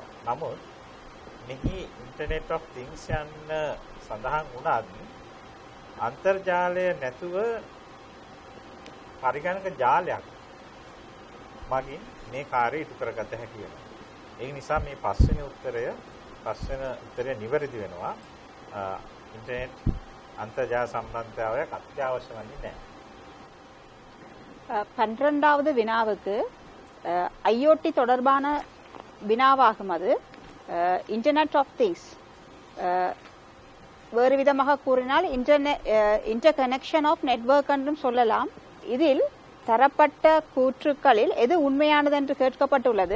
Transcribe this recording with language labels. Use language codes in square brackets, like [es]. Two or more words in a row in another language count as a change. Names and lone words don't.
[si] නමුත් මෙහි [en] Internet of Things [si] යන සඳහන් වුණත් අන්තර්ජාලය නැතුව පරිගණක ජාලයක් මගින් මේ කාර්යය ඉටු කරගත හැකි වෙනවා. ඒ නිසා මේ පස්වෙනි උත්තරය නිවැරදි වෙනවා. ඉන්ටර්නෙට් අන්තර්ජාල සම්බන්ධතාවයක් අත්‍යවශ්‍ය වන්නේ නැහැ. [ta] 12வது வினாவுக்கு IoT தொடர்பான வினாவாகும் அது [en] Internet of Things. [ta] வேறு விதமாக கூறினால் [en] inter connection of network [ta] என்றும் சொல்லலாம். இதில் தரப்பட்ட கூற்றுக்களில் எது உண்மையானது என்று கேட்கப்பட்டுள்ளது.